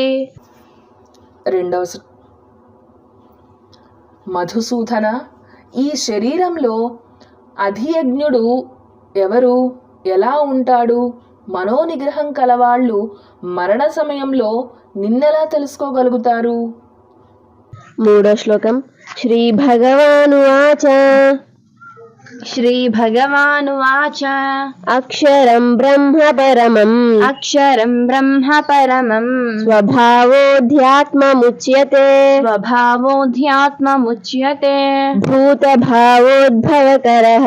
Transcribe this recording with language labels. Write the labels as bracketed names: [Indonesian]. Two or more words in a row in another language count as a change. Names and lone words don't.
[Telugu] మధుసూదన, ఈ శరీరంలో అధియజ్ఞుడు ఎవరు? ఎలా ఉంటాడు? మనోనిగ్రహం కలవాళ్ళు మరణ సమయంలో నిన్నెలా తెలుసుకోగలుగుతారు? 3వ శ్లోకం. [Sanskrit] శ్రీ భగవానువాచ. श्रीभगवानुवाच अक्षरं ब्रह्म परमम् अक्षरं ब्रह्म परमं स्वभावोऽध्यात्ममुच्यते स्वभावोऽध्यात्ममुच्यते भूतभावोद्भवकरः